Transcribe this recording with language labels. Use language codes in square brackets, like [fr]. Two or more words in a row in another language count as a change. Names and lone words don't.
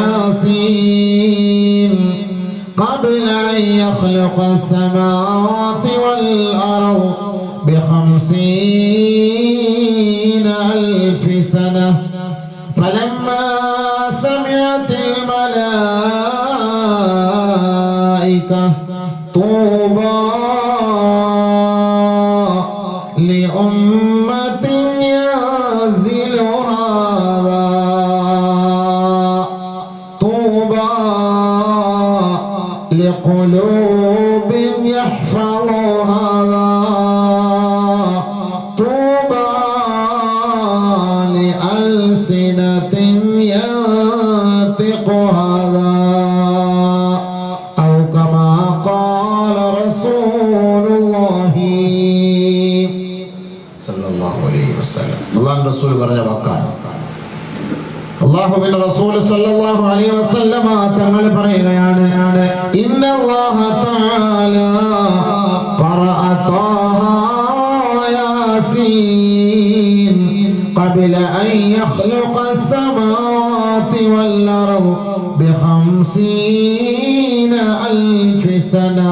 [ar] يس قبل أن يخلق السماوات والأرض بخمسين ألف سنة فلما سمعت ملائكة طوبى لأمة ينزل هذا طوبى لقلوب يحفظ هذا طوبى لألسنة ينطق هذا [ml] അല്ലാഹു റസൂൽ പറഞ്ഞ വാക്കാണ്. അല്ലാഹുവിന്റെ റസൂൽ [ar] صلى الله عليه وسلم [ml] തങ്ങൾ പറയുകയാണ്, [ar] إن الله تعالى قرأ طه يس قبل أن يخلق السماوات والأرض بخمسين سنة.